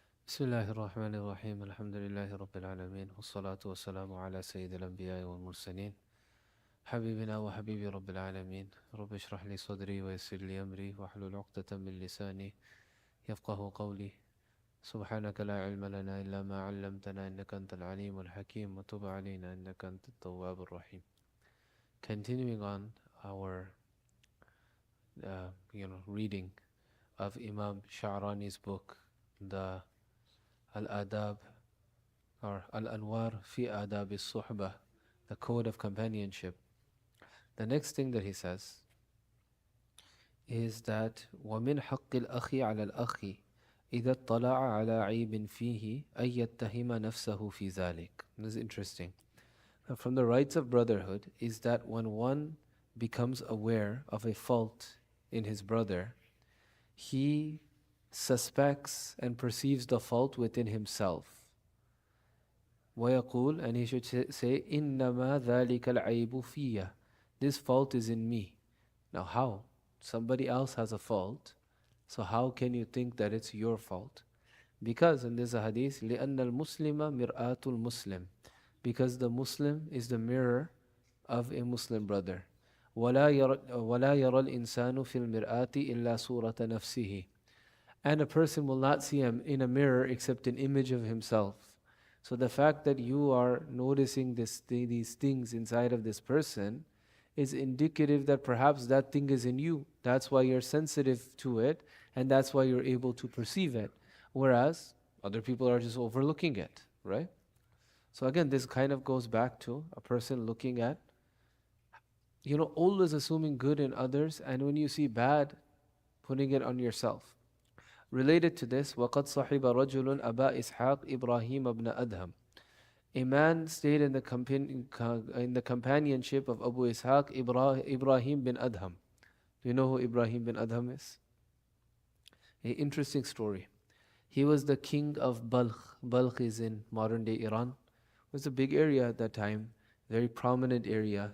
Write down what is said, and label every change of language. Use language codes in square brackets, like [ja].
[ar] بسم الله الرحمن الرحيم الحمد لله رب العالمين والصلاة والسلام على سيد الأنبياء والمرسلين حبيبنا وحبيب رب العالمين رب اشرح لي صدري ويسر لي أمري واحلل عقدة من لساني يفقه قولي سبحانك لا علم لنا إلا ما علمتنا إنك أنت العليم الحكيم وتب علينا إنك أنت التواب الرحيم. [en] Continuing on our reading of Imam Sha'rani's book, the Al-Adab or Al-Anwar fi Adab al-Suhbah, the code of companionship. The next thing that he says is that [ar] وَمِنْ حَقِّ الْأَخِ عَلَى الْأَخِ إِذَا اطَّلَعَ عَلَى عَيْبٍ فِيهِ أَن يَتَّهِمَ نَفْسَهُ فِي ذَلِكَ. [en] This is interesting. From the rights of brotherhood is that when one becomes aware of a fault in his brother, he suspects and perceives the fault within himself. [ar] ويقول, [en] and he should say, [ar] إِنَّمَا ذَلِكَ الْعَيْبُ فِيَّ. [en] This fault is in me. Now how? Somebody else has a fault, so how can you think that it's your fault? Because, and there's a hadith, [ar] لِأَنَّ الْمُسْلِمَ مِرْآةُ الْمُسْلِمِ, [en] because the Muslim is the mirror of a Muslim brother. [ar] وَلَا يَرَى الْإِنسَانُ فِي الْمِرْآةِ إِلَّا صُورَةَ نَفْسِهِ. [en] And a person will not see him in a mirror except an image of himself. So the fact that you are noticing these things inside of this person is indicative that perhaps that thing is in you. That's why you're sensitive to it, and that's why you're able to perceive it. Whereas other people are just overlooking it, right? So again, this kind of goes back to a person looking at, always assuming good in others, and when you see bad, putting it on yourself. Related to this, [ar] وَقَدْ صَحِبَ رَجُلٌ أَبَا إِسْحَاقِ إِبْرَاهِيمَ بْنَ أَدْهَمَ. [en] A man stayed in the companionship of Abu Ishaq, Ibrahim bin Adham. Do you know who Ibrahim bin Adham is? An interesting story. He was the king of Balkh. Balkh is in modern day Iran. It was a big area at that time, very prominent area.